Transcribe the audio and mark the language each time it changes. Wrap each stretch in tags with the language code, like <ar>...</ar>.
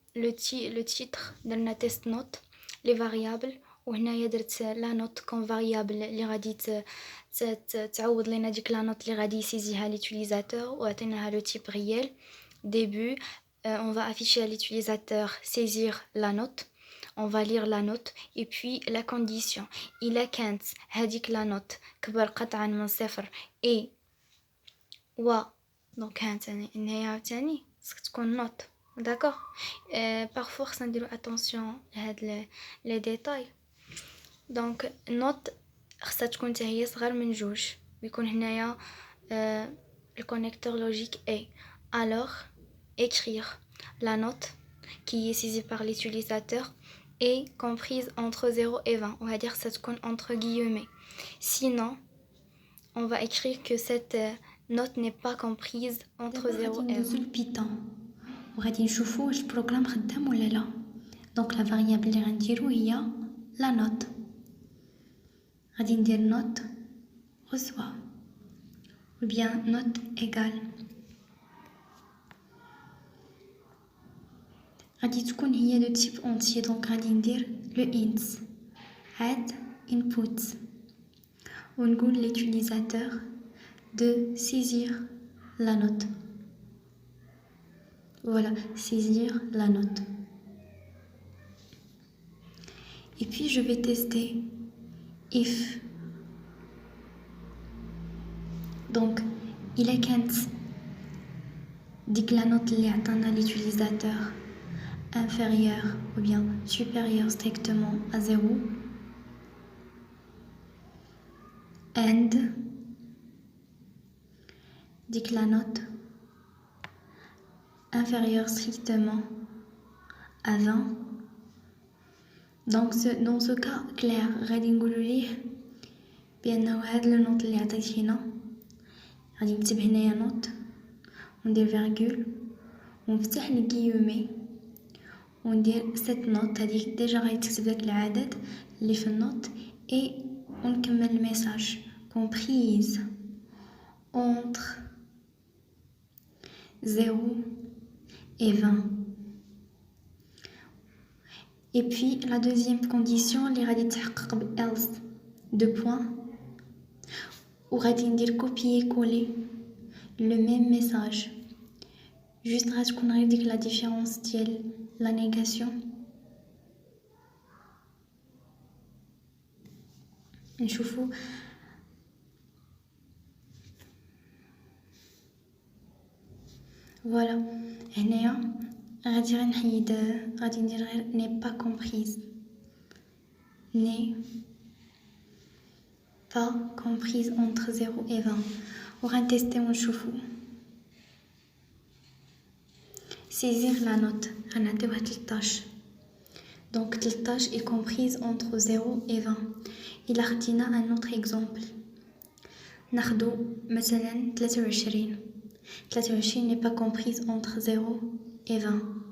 <fr>le titre</fr> <ar>درنا test note les variables، وهنايا درت لا نوت كون فاريابل اللي غادي تعوض لنا ديك لا نوت اللي غادي يسيزيها ليوتيليزاتور، وعطيناها لو تيب ريال.</ar> <fr>début on va afficher à l'utilisateur saisir la note, on va lire la note et puis la condition</fr> <ar>إلا كانت هذيك</ar> <fr>la note كبر قطعا من 0 et donc</fr> <ar>هانتاني هنايا عاوتاني خصك تكون</ar> <fr>note. D'accord. Parfois</fr> <ar>خصنا نديرو</ar> <fr>attention لهاد les détails. Donc note</fr> <ar>خصها تكون حتى هي صغار من 2 ويكون هنايا الكونيكتور لوجيك A.</ar> <fr>Alors écrire la note qui est saisie par l'utilisateur est comprise entre 0 et 20. On va dire que ça se compte entre guillemets. Sinon, on va écrire que cette note n'est pas comprise entre 0 et 20. Python.</fr> <ar>وغادي نشوفوا واش البروغرام خدام ولا لا. دونك لا فاريابل اللي غنديرو هي لا نوت. غادي ندير نوت reçoit ou bien note égale. غادي تكون هي دو تيب entier. دونك غادي ندير لو int add input ونقول</ar> <fr>l'utilisateur de saisir la note. Voilà, saisir la note. Et puis je vais tester if. Donc il est quand dit que la note</fr> <ar>اللي عطانا</ar> <fr>l'utilisateur inférieure ou bien supérieure strictement à 0 and dit que la note inférieure strictement à 20.</fr> <ar>Donc dans ce cas clair غادي نقولوا ليه بانه هاد لو نوت اللي عطيتينا غادي نكتب هنايا نوت وندير فيرغول ونفتح لي غيومي وندير cette note هذيك ديجا غيتكتب داك العدد اللي في النوت اي ونكمل الميساج</ar> <fr>comprise entre 0 et 20. Et puis la deuxième condition</fr> <ar>اللي غادي تحقق ب</ar> <fr>else 2 points</fr> <ar>وغادي ندير</ar> <fr>copier coller le même message.</fr> <ar>Juste غادي تكون غير ديك la différence ديال la négation. نشوفوا فوالا هنايا غادي غير نحيد غادي ندير غير</ar> <fr>n'est pas comprise n'est pas comprise entre 0 et 20</fr> <ar>وغنتيستي ونشوفوا</ar> <fr>saisir la note</fr> <ar>غنعطيوها 13.</ar> <fr>donc 13 est comprise entre 0 et 20.</fr> <ar>إلا خدينا</ar> <fr>un autre exemple</fr> <ar>ناخدو مثلا</ar> <fr>23 n'est pas comprise entre 0 et 20.</fr>